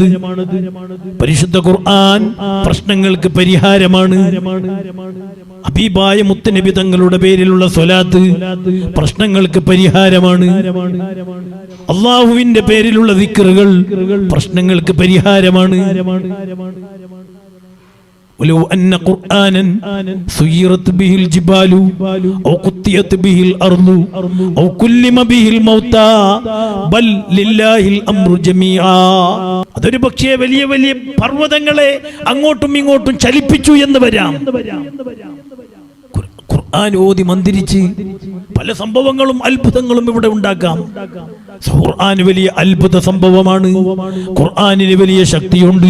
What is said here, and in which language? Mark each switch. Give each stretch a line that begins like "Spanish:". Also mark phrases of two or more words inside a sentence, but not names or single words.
Malayalam: പരിശുദ്ധ ഖുർആൻ പ്രശ്നങ്ങൾക്ക് പരിഹാരമാണ്. ഹബീബായ മുത്തുനബി തങ്ങളുടെ പേരിലുള്ള സ്വലാത്ത് പ്രശ്നങ്ങൾക്ക് പരിഹാരമാണ്. അല്ലാഹുവിന്റെ പേരിലുള്ള ദിക്റുകൾ പ്രശ്നങ്ങൾക്ക് പരിഹാരമാണ്.
Arabic: ولو أن قرآنا سيرت به الجبال أو قطعت به الأرض أو كلم به الموتى بل لله الأمر جميعا.
Malayalam: അതൊരു പക്ഷേ വലിയ വലിയ പർവ്വതങ്ങളെ അങ്ങോട്ടും ഇങ്ങോട്ടും ചലിപ്പിച്ചു എന്ന് വരാം. ഖുർആൻ ഓതി മന്ത്രിച്ച് പല സംഭവങ്ങളും അത്ഭുതങ്ങളും ഇവിടെ ഉണ്ടാക്കാം. ഖുർആൻ വലിയ അത്ഭുത സംഭവമാണ്. ഖുർആനിന് വലിയ ശക്തിയുണ്ട്.